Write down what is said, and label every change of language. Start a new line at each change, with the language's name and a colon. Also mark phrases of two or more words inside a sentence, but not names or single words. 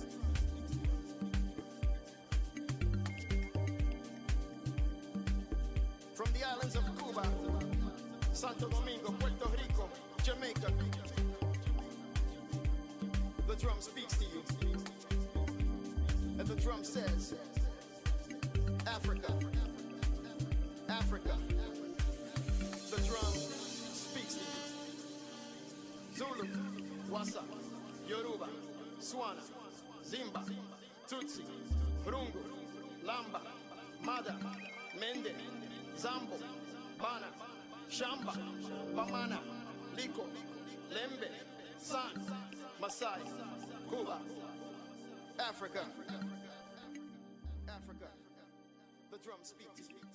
English: From the islands of Cuba, Santo Domingo, Puerto Rico, Jamaica, the drum speaks to you. And the drum says, Africa. The drum speaks to you. Zulu, Wasa, Yoruba, Swana, Zimba, Tutsi, Rungu, Lamba, Mada, Mende, Zambo, Bana, Shamba, Bamana, Liko, Lembe, San, Masai, Cuba, Africa. The drum speaks to you.